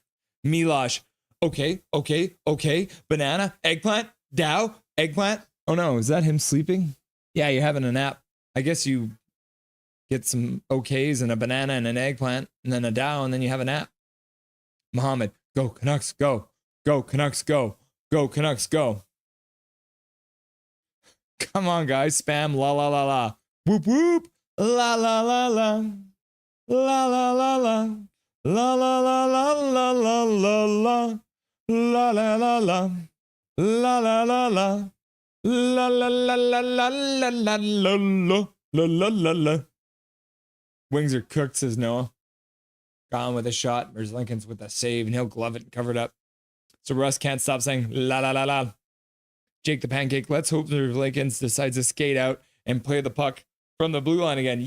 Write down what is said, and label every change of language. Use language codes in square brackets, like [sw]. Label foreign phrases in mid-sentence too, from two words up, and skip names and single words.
[en] Milosh, okay. Banana, eggplant, Dow, eggplant. Oh no, is that him sleeping? Yeah, you're having a nap. I guess you get some okays and a banana and an eggplant and then a Dow and then you have a nap. Mohammed, go Canucks, go. Go Canucks, go. Go Canucks, go. Come on, guys. Spam la la la la. Whoop whoop. La la la la. La la la la. La la la la la la la la. La la la la. La la la la. La la la la la la la la la la la la. Wings are cooked, says Noah. Gone with a shot. There's Lincoln's with a save, and he'll glove it and cover it up. So Russ can't stop saying la la la la. Jake the Pancake, let's hope that Lincoln's decides to skate out and play the puck from the blue line again.